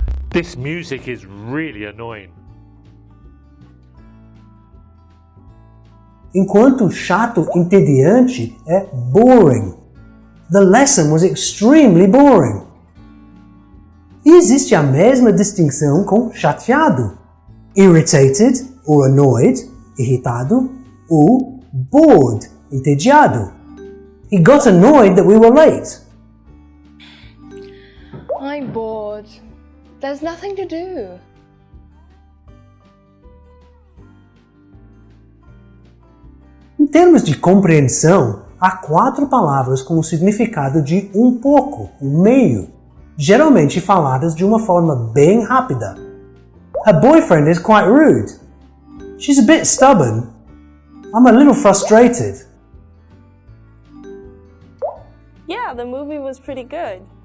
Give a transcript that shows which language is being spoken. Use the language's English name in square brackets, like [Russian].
[English] This music is really annoying. [Portuguese] Enquanto chato entediante é boring. [English] The lesson was extremely boring. [Portuguese] E existe a mesma distinção com chateado. Irritated ou annoyed, irritado, ou bored, entediado. [English] He got annoyed that we were late. I'm bored. There's nothing to do. [Portuguese] Em termos de compreensão, há 4 palavras com o significado de um pouco, um meio, geralmente faladas de uma forma bem rápida. [English] Her boyfriend is quite rude. She's a bit stubborn. I'm a little frustrated. Yeah, the movie was pretty good.